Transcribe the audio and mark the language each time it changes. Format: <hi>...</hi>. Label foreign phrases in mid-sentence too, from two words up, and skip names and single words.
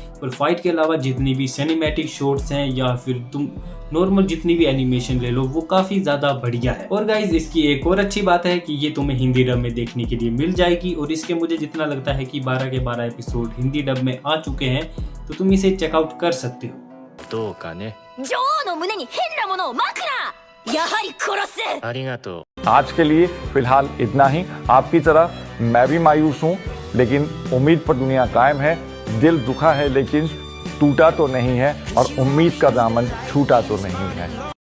<hi>पर फाइट के अलावा जितनी भी</hi> <en>cinematic shots</en> <hi>हैं या फिर तुम नॉर्मल जितनी भी एनिमेशन ले लो वो काफ़ी ज़्यादा बढ़िया है। और गाइज इसकी एक और अच्छी बात है कि ये तुम्हें हिंदी डब में देखने के लिए मिल जाएगी। और इसके मुझे जितना लगता है कि 12 के 12 एपिसोड हिंदी डब में आ चुके हैं, तो तुम इसे चेकआउट कर सकते हो।</hi> <ja>どうかね。女王の胸に変なものをまくな。やはり殺す。ありがとう。</ja> <hi>आज के लिए फिलहाल इतना ही। आपकी तरह मैं भी मायूस हूँ, लेकिन उम्मीद पर दुनिया कायम है। दिल दुखा है लेकिन टूटा तो नहीं है, और उम्मीद का दामन छूटा तो नहीं है।</hi>